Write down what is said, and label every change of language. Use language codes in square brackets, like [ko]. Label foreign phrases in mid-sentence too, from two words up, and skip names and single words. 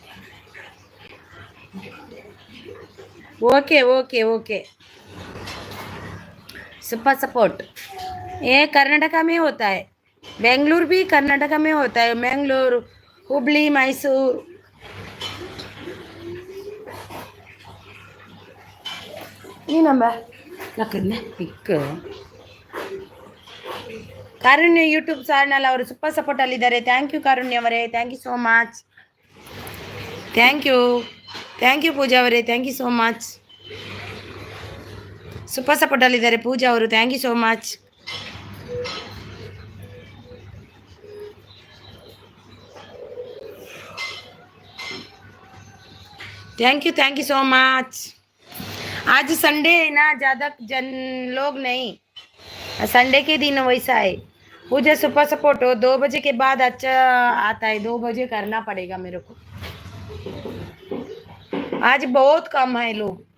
[en] okay okay okay. super support [hi] ये कर्नाटका में होता है, बेंगलुरु भी कर्नाटका में होता है, बेंगलुरु, हुबली, मैसूर। [kn] ಏನಮ್ಮ ಲಕ್ಕನ್ನ ಪಿಕ್ ಕಾರುಣ್ಯ [en] YouTube channel [kn] ಅವರು [en] super support [kn] ಅಲ್ಲಿದ್ದಾರೆ. [en] thank you ಕಾರುಣ್ಯ ಅವರೇ, thank you so much. thank you ಪೂಜಾ ಅವರೇ, thank you so much. super support [kn] ಅಲ್ಲಿದ್ದಾರೆ ಪೂಜಾ ಅವರು, [en] thank you so much. thank you so much. [hi] आज संडे है ना, ज़्यादा जन लोग नहीं, संडे के दिन वैसा है. मुझे [en] super support [hi] हो 2 बजे के बाद अच्छा आता है, 2 बजे करना पड़ेगा मेरे को. आज बहुत कम है लोग.